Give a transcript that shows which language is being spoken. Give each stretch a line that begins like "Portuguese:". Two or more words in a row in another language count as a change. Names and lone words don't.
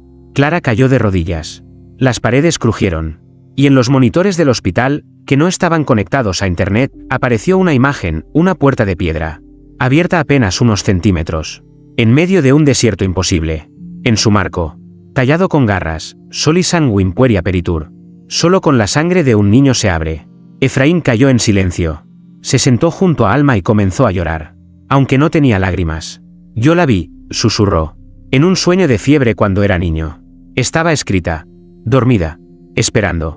Spanish: Clara cayó de rodillas. Las paredes crujieron. Y en los monitores del hospital, que no estaban conectados a internet, apareció una imagen, una puerta de piedra, abierta apenas unos centímetros, en medio de un desierto imposible. En su marco, tallado con garras,
Latin: soli sanguin pueri aperitur.
Spanish: Solo con la sangre de un niño se abre. Efraín cayó en silencio. Se sentó junto a Alma y comenzó a llorar, aunque no tenía lágrimas. Yo la vi, susurró, en un sueño de fiebre cuando era niño. Estaba escrita, dormida, esperando.